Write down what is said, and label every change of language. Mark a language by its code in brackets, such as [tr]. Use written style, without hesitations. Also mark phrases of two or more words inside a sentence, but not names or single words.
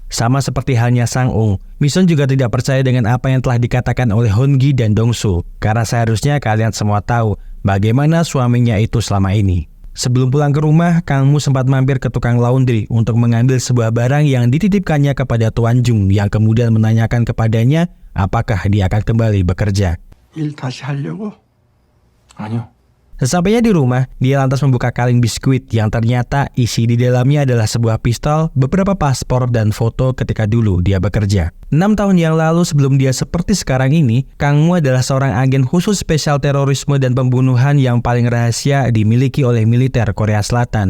[id] Sama seperti halnya Sang-ung, Mi-sun juga tidak percaya dengan apa yang telah dikatakan oleh Hoon-gi dan Dong-soo. Karena seharusnya kalian semua tahu bagaimana suaminya itu selama ini. Sebelum pulang ke rumah, Kang Mu sempat mampir ke tukang laundry untuk mengambil sebuah barang yang dititipkannya kepada Tuan Jung yang kemudian menanyakan kepadanya apakah dia akan kembali bekerja. [ko] 일 다시 하려고? 아니요. [id] Sesampainya di rumah, dia lantas membuka kaleng biskuit yang ternyata isi di dalamnya adalah sebuah pistol, beberapa paspor, dan foto ketika dulu dia bekerja. 6 tahun yang lalu sebelum dia seperti sekarang ini, Kang Mu adalah seorang agen khusus spesial terorisme dan pembunuhan yang paling rahasia dimiliki oleh militer Korea Selatan.